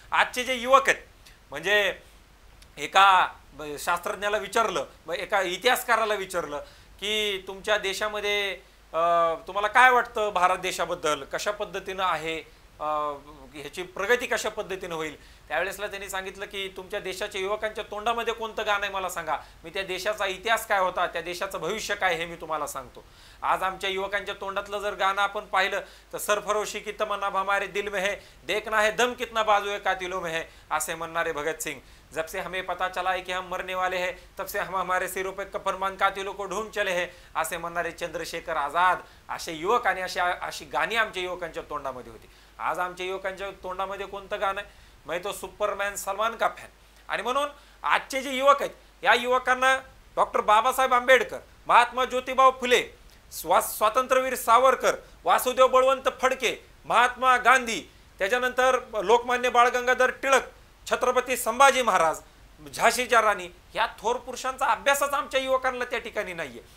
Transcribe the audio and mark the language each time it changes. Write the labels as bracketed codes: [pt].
[mr] आजचे जे युवक आहेत, म्हणजे एका शास्त्रज्ञाला विचारलं, एका इतिहासकाराला विचारलं की तुमच्या देशामध्ये तुम्हाला काय वाटतं भारत देशाबद्दल, कशा पद्धतीनं आहे, ह्याची प्रगती कशा पद्धतीनं होईल. त्यावेळेसला त्यांनी सांगितलं की तुमच्या देशाच्या युवकांच्या तोंडामध्ये कोणतं गाणं आहे मला सांगा, मी त्या देशाचा इतिहास काय होता, त्या देशाचं भविष्य काय हे मी तुम्हाला सांगतो. आज आमच्या युवकांच्या तोंडातलं जर गाणं आपण पाहिलं तर [hi] सरफरोशी की तमन्ना हमारे दिल में है, देखना है दम कितना बाजू है कातिलों में है, [mr] असे म्हणणारे भगत सिंग. [hi] जब से हमें पता चला है कि हम मरने वाले हैं तब से हम हमारे सिरों पे कफरमान कातिलों को ढूंढ चले हैं, [mr] असे म्हणणारे चंद्रशेखर आझाद. असे युवक आणि अशी गाणी आमच्या युवकांच्या तोंडामध्ये होती. आज आमच्या युवकांच्या तोंडामध्ये कोणतं गाणं आहे? [hi] मैं तो सुपरमॅन सलमान का फॅन. [mr] आणि म्हणून आजचे जे युवक आहेत, या युवकांना डॉक्टर बाबासाहेब आंबेडकर, महात्मा ज्योतिबा फुले, स्वातंत्र्यवीर सावरकर, वासुदेव बळवंत फडके, महात्मा गांधी, त्याच्यानंतर लोकमान्य बाळ गंगाधर टिळक, छत्रपती संभाजी महाराज, झाशीच्या राणी, या थोर पुरुषांचा अभ्यासच आमच्या युवकांना त्या ठिकाणी नाहीये.